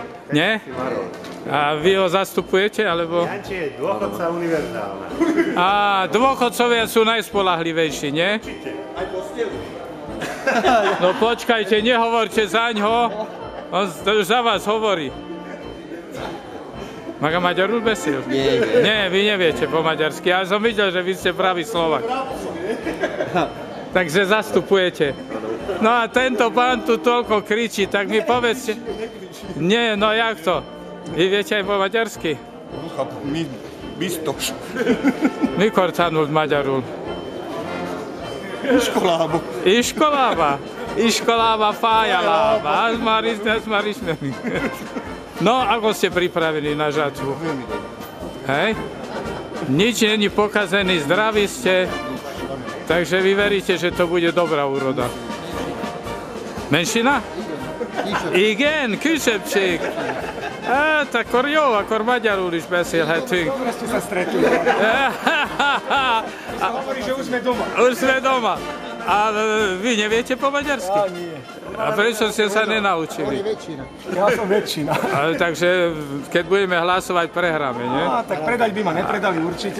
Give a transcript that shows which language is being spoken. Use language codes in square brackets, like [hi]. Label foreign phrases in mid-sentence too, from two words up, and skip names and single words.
[sk] Nie? A vy ho zastupujete, alebo? Janči je dôchodca univerzálna. A dôchodcovia sú najspolahlivejší, nie? No počkajte, nehovorte zaňho, on už za vás hovorí. [hu] Maga Maďarul beszél? [sk] Nie, vy neviete po maďarsky, ale som videl, že vy ste pravý Slovak. Takže zastupujete. No a tento pán tu toľko kričí, tak mi povedzte. Nie, no jak to? Vy viete aj po maďarsky? [hu] Biztos. Mikor tanult magyarul? Iskolába. Iskolába fájalába. Ez már ismerünk. [sk] No, ako ste pripravení na žatvu? Hej? Nič není pokazený, zdraví ste. Takže vy veríte, že to bude dobrá úroda. Menšina? [hu] Igen, kisebbség. Hát, akkor jó, akkor magyarul is beszélhetünk. [sk] Ste sa stretli. Hovorí, že už sme doma. Už sme doma. A vy neviete po maďarsky? Nie. A prečo ste sa nenaučili? Ja som väčšina. Ale takže, keď budeme hlasovať, prehráme, nie? Tak predať by ma nepredali určite.